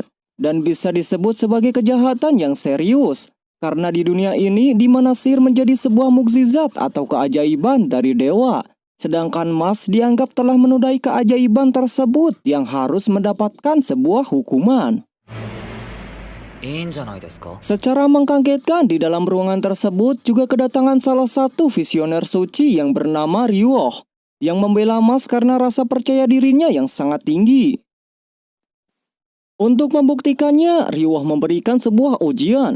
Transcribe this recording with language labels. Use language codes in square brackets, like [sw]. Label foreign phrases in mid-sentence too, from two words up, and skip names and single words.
[id] Dan bisa disebut sebagai kejahatan yang serius. Karena di dunia ini di mana sihir menjadi sebuah mukjizat atau keajaiban dari dewa. Sedangkan Mas dianggap telah menodai keajaiban tersebut yang harus mendapatkan sebuah hukuman. [ja] いいんじゃないですか? [id] Secara mengkagetkan di dalam ruangan tersebut juga kedatangan salah satu visioner suci yang bernama Ryuoh yang membela Mas karena rasa percaya dirinya yang sangat tinggi. Untuk membuktikannya, Ryuoh memberikan sebuah ujian.